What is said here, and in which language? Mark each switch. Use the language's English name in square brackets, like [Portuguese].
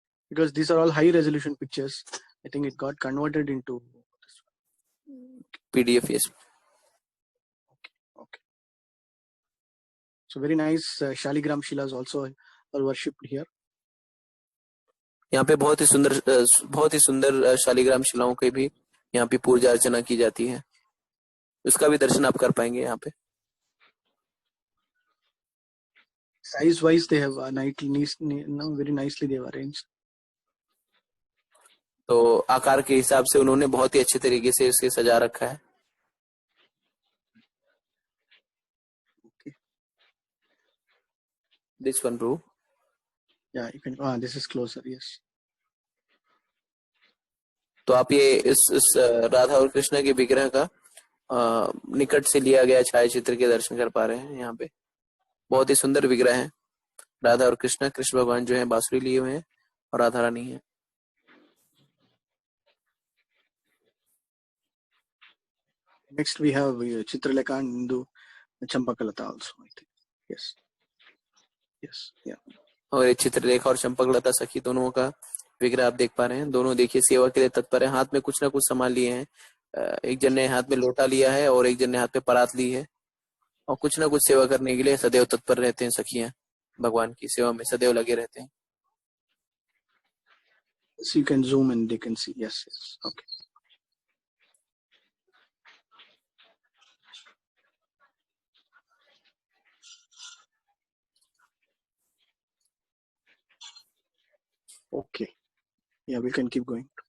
[English] Because these are all high resolution pictures. I think it got converted into PDF. Yes. Okay. So very nice. Shaligram Shilas also are worshipped here. [Hindi] यहाँ पे बहुत ही सुंदर शालिग्राम शिलाओं की भी यहाँ पे पूजा अर्चना की जाती है। उसका भी दर्शन आप कर पाएंगे यहाँ पे। [English] size wise they have very nicely they have arranged. [Hindi] तो आकार के हिसाब से उन्होंने बहुत ही अच्छे तरीके से इसे सजा रखा है. [English] This one, bro. Yeah, you can. This is closer. Yes. [Hindi] तो आप ये इस राधा और कृष्ण के विग्रह का निकट से लिया गया छायाचित्र के दर्शन कर पा रहे हैं. यहाँ पे बहुत ही सुंदर विग्रह है. राधा और कृष्ण भगवान जो है बांसुरी लिए हुए हैं और राधा रानी है. [English] Next we have Chitralekha and Champakalata also, I think. Yes. Yes. Yeah. [Hindi] और ये चित्रलेखा और चंपकलता सखी दोनों का विग्रह आप देख पा रहे हैं. दोनों देखिए सेवा के लिए तत्पर है. हाथ में कुछ ना कुछ सामान लिए हैं. एक जन ने हाथ में लोटा लिया है और एक जन ने हाथ में परात ली है और कुछ ना कुछ सेवा करने के लिए सदैव तत्पर रहते हैं. सखियां भगवान की सेवा में सदैव लगे रहते हैं. [English] So you can zoom and they can see. Yes. Yes. Okay. Okay. Yeah, we can keep going.